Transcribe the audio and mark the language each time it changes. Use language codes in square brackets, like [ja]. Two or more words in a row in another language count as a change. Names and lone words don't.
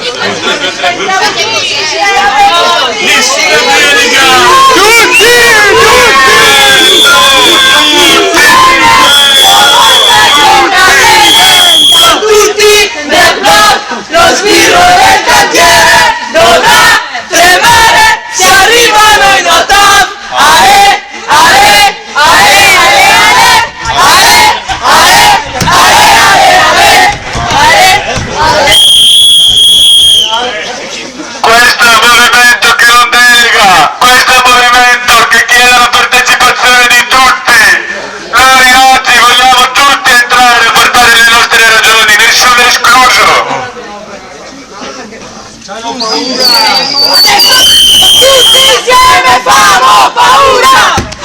[it] tutti nel blog, lo sbirro del cantiere, dovrà tremare se arrivano i notam. Ale, ale, ale, ale, ale, ale, ale, ale, ale, ale. Questo è un movimento che non delega, questo è un movimento che chiede la partecipazione di tutti. Noi oggi vogliamo tutti entrare a portare le nostre ragioni, nessuno è escluso. Tutti insieme famo paura!